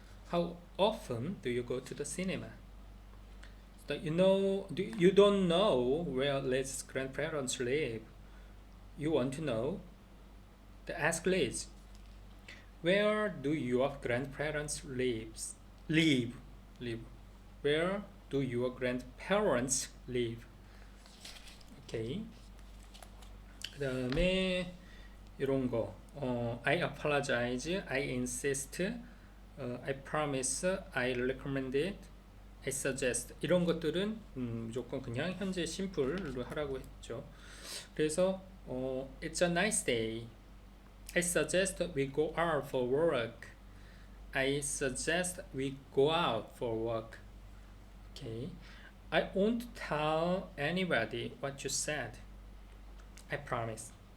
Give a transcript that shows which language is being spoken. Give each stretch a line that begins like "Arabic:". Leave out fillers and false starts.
English: How often do you go to the cinema? So you don't know where Liz's grandparents live. You want to know? Ask Liz. Where do your grandparents live? Where do your grandparents live? Okay.
Korean: 그 다음에 이런 거
English: I apologize, I insist, I promise, I recommend it, I suggest
Korean: 이런 것들은 무조건 그냥 현재 심플로 하라고 했죠. 그래서
English: It's a nice day. I suggest we go out for work. I suggest we go out for work. Okay. I won't tell anybody what you said. I promise.